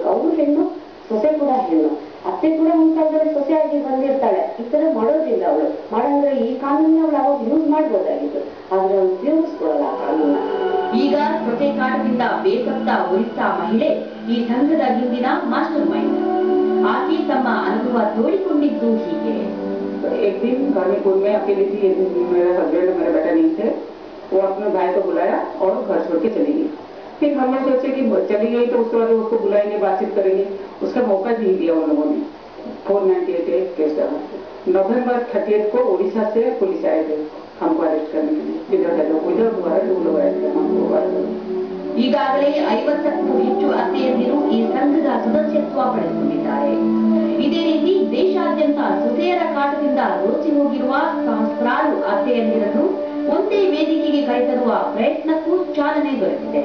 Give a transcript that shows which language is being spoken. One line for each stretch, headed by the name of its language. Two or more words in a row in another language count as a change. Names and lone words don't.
Kannada: ಅವರು ಹೆಣ್ಣು, ಸೊಸೆ ಕೂಡ ಹೆಣ್ಣು. ಅತ್ತೆ ಕೂಡ ಮುಂತಾದಲ್ಲಿ ಸೊಸೆಯಾಗಿ ಬಂದಿರ್ತಾಳೆ. ಈ ತರ ಮಾಡೋದಿಲ್ಲ ಅವಳು. ಮಾಡಂದ್ರೆ ಈ ಕಾನೂನ ಅವಳು ಅವಾಗ ಯೂಸ್ ಮಾಡ್ಬೋದಾಗಿತ್ತು. ಆದ್ರೆ ಅವಳು ಉಪಯೋಗಿಸ್ಕೊಡಲ್ಲ ಆ ಕಾನೂನ. ಈಗ ಸೊಸೆ ಕಾಟದಿಂದ ಬೇಸತ್ತ ಒರಿಸ್ಸಾ ಮಹಿಳೆ ಈ ಸಂಘದ ಹಿಂದಿನ
English: master mind.
Kannada: ಆಕೆ ತಮ್ಮ ಅನುಭವ ತೋಡಿಕೊಂಡಿದ್ದು ಹೀಗೆ.
Hindi: एक दिन घर में कोई मैं अकेली थी, मेरा हस्बैंड मेरा बेटा नहीं थे। वो अपने भाई को बुलाया और घर छोड़ के चली गई। फिर हमने सोचे कि चली गई तो उसके बाद उसको बुलाएंगे, बातचीत करेंगे। उसका मौका नहीं दिया उन लोगों ने। 498 केस डाला। नवंबर 30 को उड़ीसा से पुलिस आए थे हमको अरेस्ट करने के लिए। इधर दोबारा 2 लोग आए थे हमको।
Kannada: ಈಗಾಗಲೇ 50ಕ್ಕೂ ಹೆಚ್ಚು ಅತ್ತೆಯಂದಿರು ಈ ಸಂಘದ ಸದಸ್ಯತ್ವ ಪಡೆದುಕೊಂಡಿದ್ದಾರೆ. ಇದೇ ರೀತಿ ದೇಶಾದ್ಯಂತ ಸೊಸೆಯರ ಕಾಟದಿಂದ ರೋಚಿ ಹೋಗಿರುವ ಸಹಸ್ರಾರು ಅತ್ತೆಯಂದಿರನ್ನು ಒಂದೇ ವೇದಿಕೆಗೆ ಕರೆತರುವ ಪ್ರಯತ್ನಕ್ಕೂ ಚಾಲನೆ ದೊರೆತಿದೆ.